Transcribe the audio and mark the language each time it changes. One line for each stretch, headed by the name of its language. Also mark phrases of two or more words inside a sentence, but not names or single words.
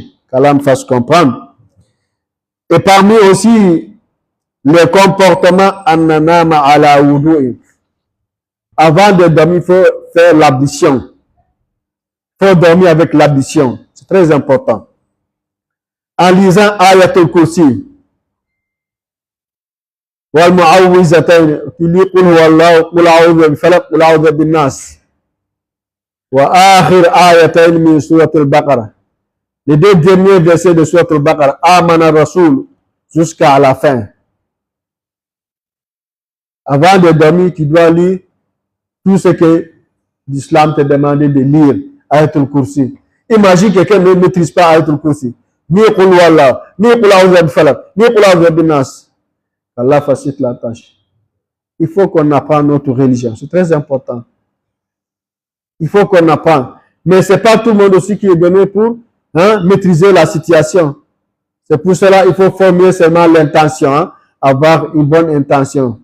French: Qu'Allah me fasse comprendre. Et parmi aussi les comportements
Arabic: النوم على الوضوء.
French: Avant de dormir, il faut faire l'ablution. Il faut dormir avec l'ablution. C'est très important. En lisant Ayatul Kursi.
Arabic: والمعوذتين.
French: Tu lis
Arabic: قل هو الله, قل أعوذ بالفلق, قل أعوذ بالناس. وآخر آيتين من سورة البقرة.
French: Les 2 derniers versets de suratul Baqarah.
Arabic: آمن الرسول.
French: Jusqu'à la fin. Avant de dormir, tu dois lire tout ce que l'islam te demande de lire. Ayatul Kursi. Imagine quelqu'un ne maîtrise pas Ayatul Kursi. Ni
Arabic: قل هو الله,
French: ni
Arabic: قل أعوذ بالفلق,
French: ni
Arabic: قل أعوذ بالناس.
French: Allah facilite la tâche. Il faut qu'on apprenne notre religion. C'est très important. Il faut qu'on apprenne. Mais ce n'est pas tout le monde aussi qui est donné pour maîtriser la situation. C'est pour cela qu'il faut formuler seulement l'intention. Avoir une bonne intention.